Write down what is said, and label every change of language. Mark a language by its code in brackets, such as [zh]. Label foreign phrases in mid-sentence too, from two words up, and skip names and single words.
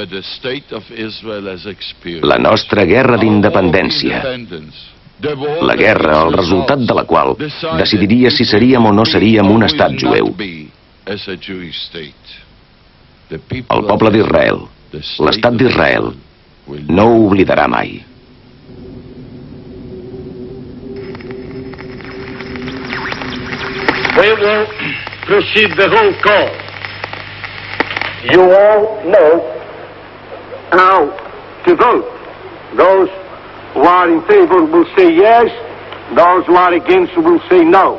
[ca] La nostra guerra d'independència. La guerra, el resultat de la qual decidiria si seríem o no seríem un estat jueu. El poble d'Israel, l'Estat d'Israel, no ho oblidarà mai. [en] We will proceed the roll call. You all know how to vote. Those who are in favor will say yes, those who are against will say no.